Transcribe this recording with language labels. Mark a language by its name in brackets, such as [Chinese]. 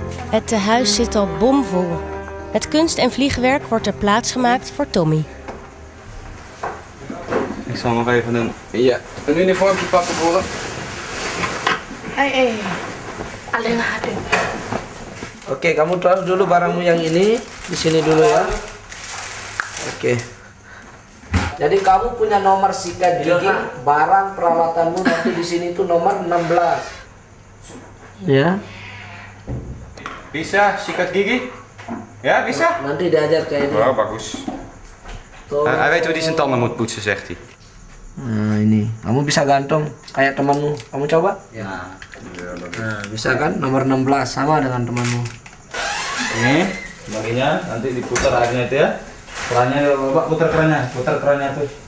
[Dutch] Het tehuis zit al bomvol. Het kunst- en vliegwerk wordt er plaatsgemaakt voor Tommy. Ik zal nog even een uniformpje pakken voor hem. Alleen ada. [Indonesian] Oke, kamu taruh dulu barangmu yang ini di sini dulu ya. Oke. Jadi kamu punya nomor sikat gigi, barang peralatanmu nanti di sini tuh nomor 16. Ya. Bisa sikat gigi? Ja, bisa? Nanti diajar kayak ini. Oh, bagus. [Dutch] Hij weet hoe hij zijn tanden moet poetsen, zegt hij. [Indonesian] Nah ini, kamu bisa gantung kayak temanmu. Kamu coba? Ya. Nah, bisa kan? Nomor 16 sama dengan temanmu. Ini baginya nanti diputar airnya itu ya. Kerannya Bapak putar kerannya tuh.